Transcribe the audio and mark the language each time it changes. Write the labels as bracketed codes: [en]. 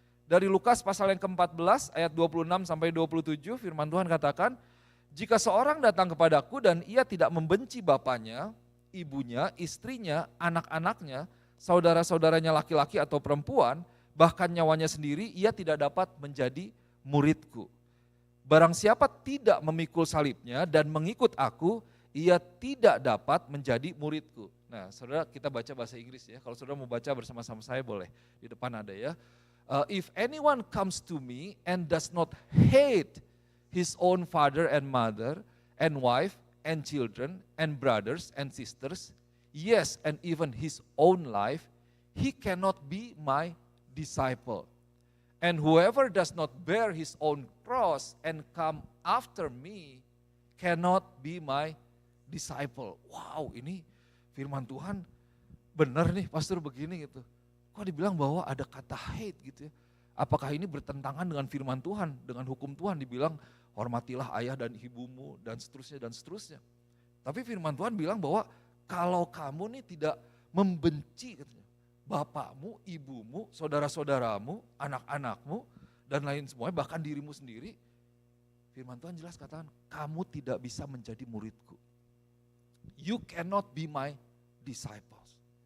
[id] Dari Lukas pasal yang ke-14 ayat 26 sampai 27 firman Tuhan katakan, jika seorang datang kepadaku dan ia tidak membenci bapaknya, ibunya, istrinya, anak-anaknya, saudara-saudaranya laki-laki atau perempuan, bahkan nyawanya sendiri, ia tidak dapat menjadi muridku. Barang siapa tidak memikul salibnya dan mengikut aku, ia tidak dapat menjadi muridku. Nah, saudara, kita baca bahasa Inggris ya. Kalau saudara mau baca bersama-sama saya boleh. Di depan ada ya. [en] If anyone comes to me and does not hate his own father and mother and wife and children and brothers and sisters, yes, and even his own life, he cannot be my disciple. And whoever does not bear his own cross and come after me cannot be my disciple. [id] Wow, ini firman Tuhan benar nih pastor begini gitu. Kok dibilang bahwa ada kata hate gitu ya. Apakah ini bertentangan dengan firman Tuhan, dengan hukum Tuhan dibilang hormatilah ayah dan ibumu dan seterusnya dan seterusnya. Tapi firman Tuhan bilang bahwa kalau kamu nih tidak membenci katanya, bapakmu, ibumu, saudara-saudaramu, anak-anakmu dan lain semuanya bahkan dirimu sendiri, firman Tuhan jelas katakan kamu tidak bisa menjadi muridku. [en] You cannot be my disciples.